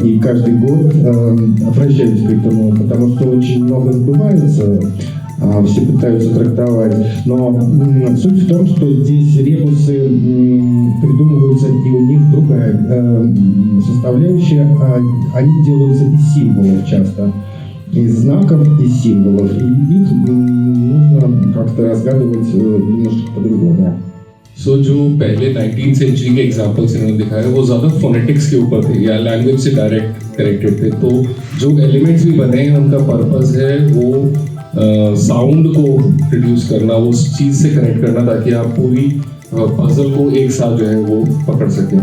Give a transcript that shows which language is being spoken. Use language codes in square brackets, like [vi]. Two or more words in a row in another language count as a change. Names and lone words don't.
[ru] И каждый год обращаюсь к этому, потому что очень много сбывается, все пытаются трактовать, но суть в том, что здесь ребусы придумываются, и у них другая составляющая, они делаются из символов часто, из знаков, из символов, и их нужно как-то разгадывать немножко по-другому. [hi] So, जो पहले 19th सेंचुरी के एग्जाम्पल्स इन्होंने दिखाए वो ज़्यादा फोनेटिक्स के ऊपर थे या लैंग्वेज से डायरेक्ट कनेक्टेड थे, तो जो एलिमेंट्स भी बने हैं उनका पर्पस है वो साउंड को प्रोड्यूस करना, वो उस चीज़ से कनेक्ट करना ताकि आप पूरी पजल को एक साथ जो है वो पकड़ सकें।